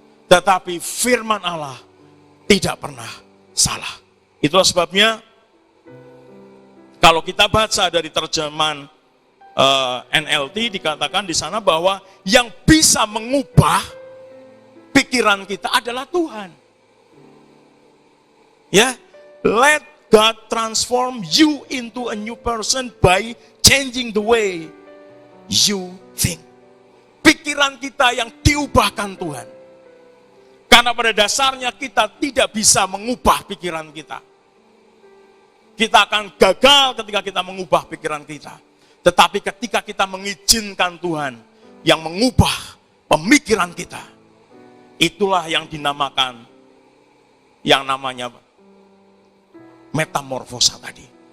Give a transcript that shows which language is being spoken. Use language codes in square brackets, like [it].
[id] Tetapi firman Allah tidak pernah salah. Itulah sebabnya kalau kita baca dari terjemahan NLT dikatakan di sana bahwa yang bisa mengubah pikiran kita adalah Tuhan. [en] Ya, let God transform you into a new person by changing the way you think. [id] Pikiran kita yang diubahkan Tuhan. Karena pada dasarnya kita tidak bisa mengubah pikiran kita. Kita akan gagal ketika kita mengubah pikiran kita. Tetapi ketika kita mengizinkan Tuhan yang mengubah pemikiran kita, itulah yang dinamakan yang namanya metamorfosa tadi.